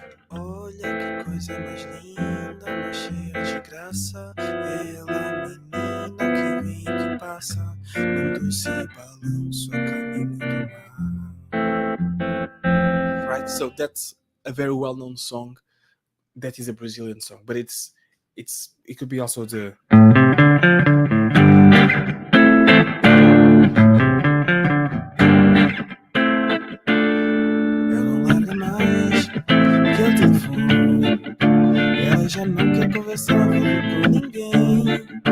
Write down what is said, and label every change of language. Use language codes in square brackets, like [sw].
[pt] Olha que coisa mais linda, mais cheia de graça, ela menina que vem que passa, num doce balanço a caminho do mar. [en] Right, so that's a very well-known song. That is a Brazilian song, but it could be also the [pt] ela não larga mais que o telefone, ela já não quer conversar com ninguém,